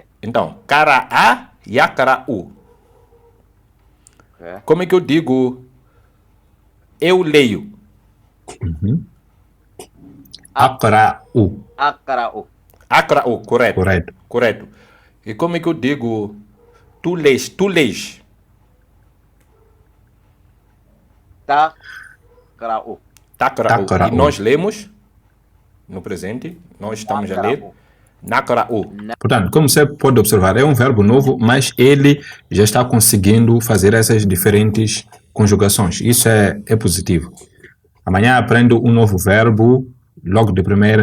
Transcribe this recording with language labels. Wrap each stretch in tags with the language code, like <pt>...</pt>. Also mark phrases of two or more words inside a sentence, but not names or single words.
<ar>Então, قرأ يقرأ.</ar> <pt>Ok. Como é que eu digo eu leio?</pt> <ar>Akra'u, Akra'u. Akra'u,</ar> <pt>correto. correto. Correto. E como é que eu digo tu lês? Tu lês.</pt> <ar>Takra'u. Takra'u. Takra'u.</ar> <pt>E nós lemos no presente, nós estamos a ler nakra'u. Portanto, como você pode observar, é um verbo novo, mas ele já está conseguindo fazer essas diferentes conjugações. Isso é positivo. Amanhã aprendo um novo verbo, logo de primeira.</pt>